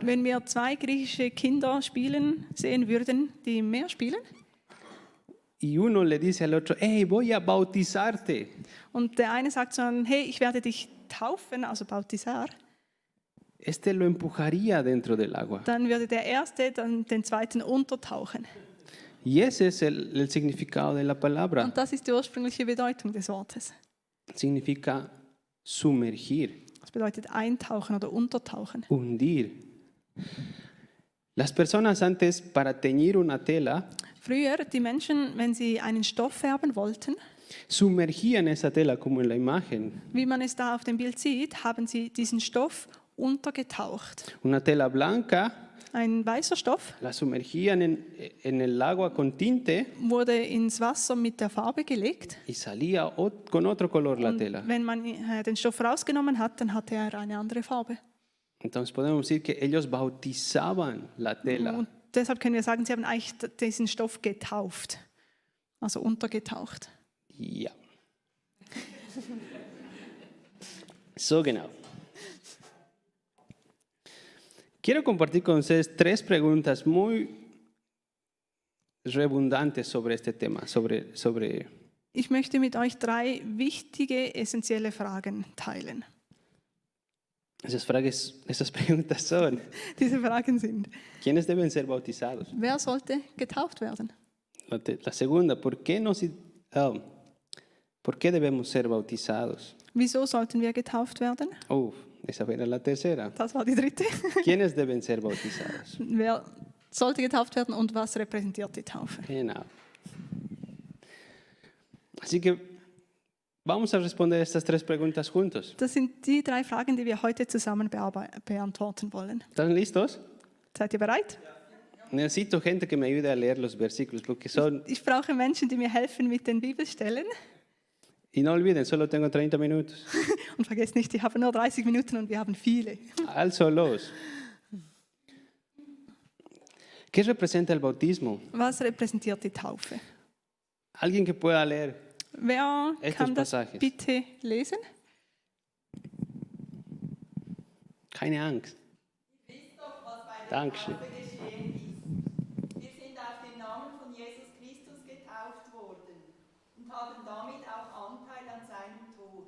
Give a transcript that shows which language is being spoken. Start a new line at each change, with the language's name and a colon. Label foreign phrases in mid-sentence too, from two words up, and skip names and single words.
German: Wenn wir 2 griechische Kinder sehen würden, die im Meer spielen,
Spanish: y uno le dice al otro, hey, voy a bautizarte.
German: und der eine sagt so, hey, ich werde dich taufen, also Bautizar,
Spanish: Este lo empujaría dentro del agua.
German: dann würde der Erste dann den Zweiten untertauchen.
Spanish: Y ese es el significado de la palabra.
German: Und das ist die ursprüngliche Bedeutung des Wortes.
Spanish: Significa sumergir,
German: Das bedeutet eintauchen oder untertauchen.
Spanish: hundir. Las personas antes, para teñir una tela,
German: Früher, die Menschen, wenn sie einen Stoff färben wollten,
Spanish: sumergían esa tela, como en la imagen.
German: wie man es da auf dem Bild sieht, haben sie diesen Stoff untergetaucht.
Spanish: Una tela blanca,
German: Ein weißer Stoff
Spanish: la sumergían en el agua con tinte
German: wurde ins Wasser mit der Farbe gelegt.
Spanish: y salía con otro color la tela.
German: Wenn man den Stoff rausgenommen hat, dann hatte er eine andere Farbe.
Spanish: Entonces podemos decir que ellos bautizaban la tela.
German: Und deshalb können wir sagen, sie haben eigentlich diesen Stoff getauft, also untergetaucht. Ja. So genau.
Spanish: Quiero compartir con ustedes 3 preguntas muy redundantes sobre este tema, sobre
German: Ich möchte mit euch 3 wichtige, essentielle Fragen teilen.
Spanish: esas preguntas son,
German: Diese Fragen sind:
Spanish: ¿quiénes deben ser bautizados?
German: Wer sollte getauft werden?
Spanish: La segunda, ¿por qué debemos ser bautizados?
German: Wieso sollten wir getauft werden?
Spanish: Esa era la tercera.
German: Das war die dritte.
Spanish: ¿Quiénes deben ser bautizados?
German: Wer sollte getauft werden und was repräsentiert die Taufe? Genau.
Spanish: Así que vamos a responder estas 3 preguntas juntos.
German: Das sind die 3 Fragen, die wir heute zusammen beantworten wollen.
Spanish: ¿Están listos?
German: Seid ihr bereit?
Spanish: Necesito gente que me ayude a leer los versículos porque son...
German: Ich brauche Menschen, die mir helfen mit den Bibelstellen.
Spanish: Y no olviden, solo tengo 30 minutos.
German: Und vergesst nicht, ich habe nur 30 Minuten und wir haben viele. Also los.
Spanish: ¿Qué representa el bautismo?
German: Was repräsentiert die Taufe?
Spanish: Alguien que pueda leer.
German: Wer
Spanish: Estos
German: kann das
Spanish: pasajes.
German: bitte lesen? Keine Angst. Wisst doch, was bei der Dankeschön. Taufe geschehen ist. Wir sind auf den Namen von Jesus Christus getauft worden und haben damit auch Anteil an seinem Tod.